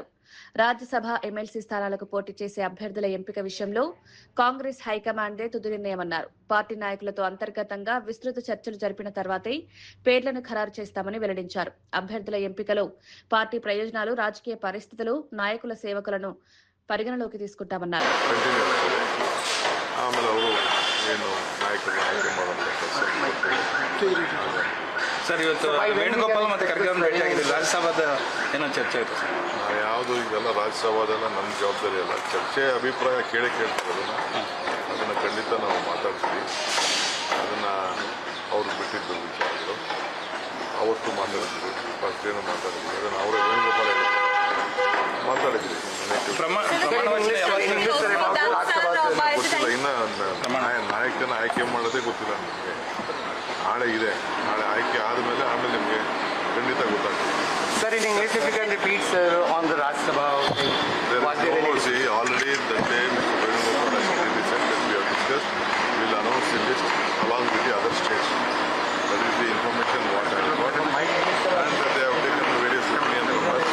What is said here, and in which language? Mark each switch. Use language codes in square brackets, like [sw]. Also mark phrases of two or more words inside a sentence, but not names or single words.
[te] రాజ్యసభ ఎమ్మెల్సీ స్థానాలకు పోటీ చేసే అభ్యర్థుల ఎంపిక విషయంలో కాంగ్రెస్ హైకమాండే తుది నిర్ణయమన్నారు. పార్టీ నాయకులతో అంతర్గతంగా విస్తృత చర్చలు జరిపిన తర్వాతే పేర్లను ఖరారు చేస్తామని వెల్లడించారు. అభ్యర్థుల ఎంపికలో పార్టీ ప్రయోజనాలు, రాజకీయ పరిస్థితులు, నాయకుల సేవకులను పరిగణలోకి తీసుకుంటామన్నారు. [kn] ಸರ್, ಇವತ್ತು ವೇಣುಗೋಪಾಲ್ ಮತ್ತು ಖರ್ಗೆ ಅವರು ಭೇಟಿ ಆಗಿದ್ದಾರೆ. ರಾಜ್ಯಸಭಾದ ಏನೋ ಚರ್ಚೆ ಆಯಿತು ಸರ್? ಯಾವುದು ಇದೆಲ್ಲ ರಾಜ್ಯಸಭಾದೆಲ್ಲ ನಮ್ಮ ಜವಾಬ್ದಾರಿ ಅಲ್ಲ. ಚರ್ಚೆ ಅಭಿಪ್ರಾಯ ಕೇಳ್ತೀವಿ, ಅದನ್ನು ಖಂಡಿತ ನಾವು ಮಾತಾಡ್ತೀವಿ. ಅದನ್ನು ಅವರು ಬಿಟ್ಟಿದ್ದು ವಿಚಾರಗಳು ಅವತ್ತು ಮಾತಾಡ್ತೀವಿ. ಫಸ್ಟ್ ಏನು ಮಾತಾಡಿದ್ವಿ ಅದನ್ನು ಅವರೇ ವೇಣುಗೋಪಾಲ್ ಮಾತಾಡಿದ್ವಿ. ಗೊತ್ತಿಲ್ಲ, ಇನ್ನು ನಾಯಕನ ಆಯ್ಕೆ ಮಾಡೋದೇ ಗೊತ್ತಿಲ್ಲ ನಮಗೆ. ನಾಳೆ ಇದೆ, ನಾಳೆ ಆಯ್ಕೆ ಆದಮೇಲೆ ಆಮೇಲೆ ನಿಮಗೆ ಖಂಡಿತ ಗೊತ್ತಾಗ್ತದೆ. [en] Sir, in English, if you can repeat, sir, on the Rajya Sabha. Already the day Mr. Venugopal has clearly said that we have discussed, we will announce the list along with the other states. That is the information what I have got. And that they have taken the various opinions from us.